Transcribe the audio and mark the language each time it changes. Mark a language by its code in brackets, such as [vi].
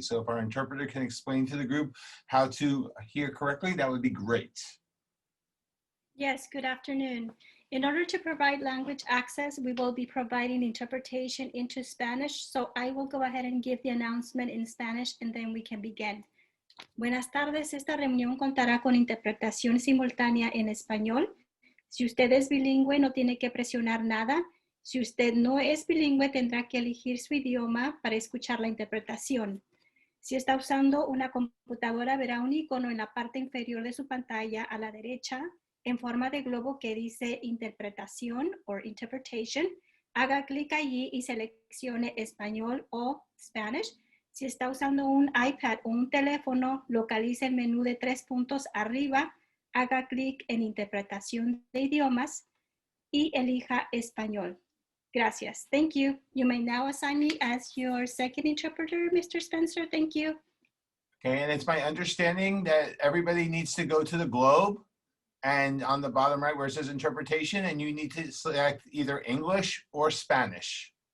[en] So if our interpreter can explain to the group how to hear correctly, that would be great. Yes, good afternoon. In order to provide language access, we will be providing interpretation into Spanish. So I will go ahead and give the announcement in Spanish and then we can begin. [es] Buenas tardes, esta reunión contará con interpretación simultánea en español. Si usted es bilingüe, no tiene que presionar nada. Si usted no es bilingüe, tendrá que elegir su idioma para escuchar la interpretación. Si está usando una computadora, verá un icono en la parte inferior de su pantalla a la derecha en forma de globo que dice interpretación o interpretation. Haga clic allí y seleccione español o Spanish. Si está usando un iPad o un teléfono, localice el menú de 3 puntos arriba, haga clic en interpretación de idiomas y elija español. Gracias. [en] Thank you. You may now assign me as your second interpreter, Mr. Spencer. Thank you. Okay, and it's my understanding that everybody needs to go to the globe and on the bottom right where it says interpretation, and you need to select either English or Spanish.